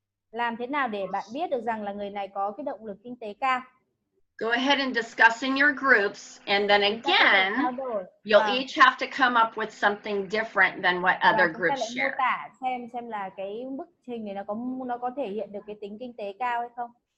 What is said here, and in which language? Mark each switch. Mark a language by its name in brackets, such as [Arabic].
[Vietnamese] Làm thế nào để bạn biết được rằng là người này có cái động lực kinh tế cao? [English] Go ahead and discuss in your groups, and then again, you'll each have to come up with something different than what other groups share. [Vietnamese] Mô tả xem là cái bức hình này nó có thể hiện được cái tính kinh tế cao hay không?